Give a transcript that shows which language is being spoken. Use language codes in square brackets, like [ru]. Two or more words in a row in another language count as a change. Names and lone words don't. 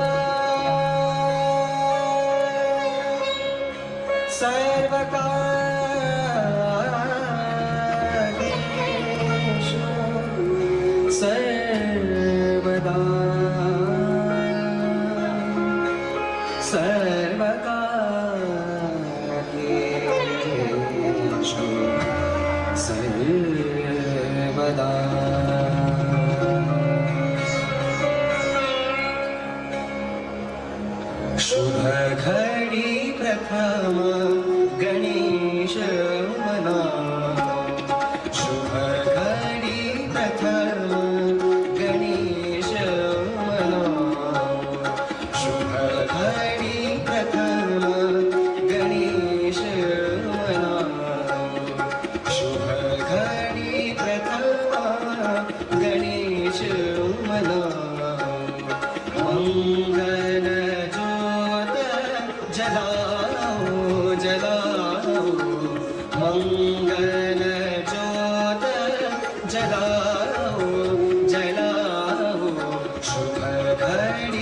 [sa] सर्वकार्येषु सर्वदा सर्वकार्येषु सर्वदा [mr] शुभ घडी प्रथम गणेश मना शुभ घडी प्रथम गणेश मना शुभ घडी प्रथम गणेश मना शुभ घडी प्रथम गणेश मना [hi] मंगल ज्योत जलाओ जलाओ मंगल ज्योत जलाओ जलाओ शुभ घड़ी